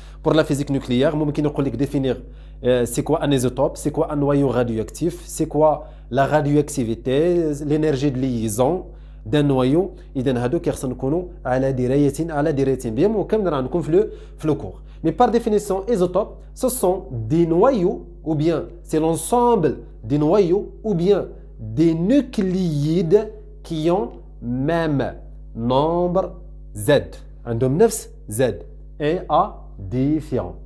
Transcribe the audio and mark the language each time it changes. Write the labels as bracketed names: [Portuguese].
[French] Pour la physique nucléaire ممكن يقول لك définir c'est quoi un isotope, c'est quoi un noyau radioactif, c'est quoi la radioactivité, l'énergie de liaison d'un noyau. [Arabic] إذا هادو كيخصنا نكونوا على دراية بهم وكامل راه نكون في le cours. [French] Mais par définition isotope, ce sont des noyaux ou bien c'est l'ensemble des noyaux ou bien des nucléides qui ont même nombre Z, عندهم نفس Z et A différent.